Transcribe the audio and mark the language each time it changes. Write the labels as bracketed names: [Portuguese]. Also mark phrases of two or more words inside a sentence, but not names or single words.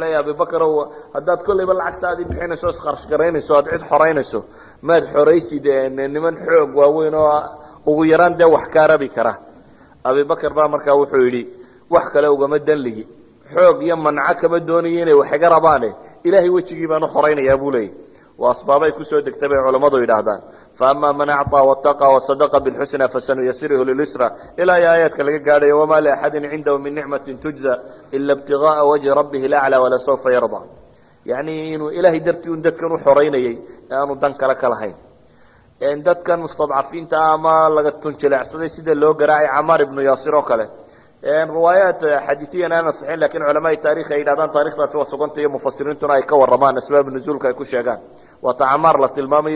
[Somali] leeyahy abibakarow haddaad kollayba lacagtaadii bixinayso o iskharash garaynayso aad cid xoreynayso maad xoraysid niman xoog waaweyn oo ugu yaraan dee wax kaa rabi kara abibakar baa markaa wuxuu yidhi wax kale ugama dan lihi xoog iyo manco kama doonayo inay wax iga rabaane ilaahay wejigii baan u xoraynayaa buu leeyahy waa asbaabay kusoo degtay bay culammadu yidhaahdaan [Arabic] فأما من أعطى واتقى وصدق بالحسنى فسنيسره لليسرى إلى آيات [Somali] laga gaadhay [Arabic] وما لأحد عنده من نعمة تجزى إلا ابتغاء وجه ربه الأعلى ولسوف يرضى [Somali] يعني inuu ilaahay dartii un dadkan u xoreynayay aanu dan kale ka lahayn dadkan mustadcafiinta ama laga tunjileecsaday sida loo garaacay Camaar ibn Yaasir oo kale riwaayaat xadiiثiyan ana saxiix laakiin culamaai taariikh ay yidhahdaan taariikhdaasi waa sugantay iyo mufasiriintuna ay ka warramaan asbaab nuzuulka ay ku sheegaan waata Camaar la tilmaamayo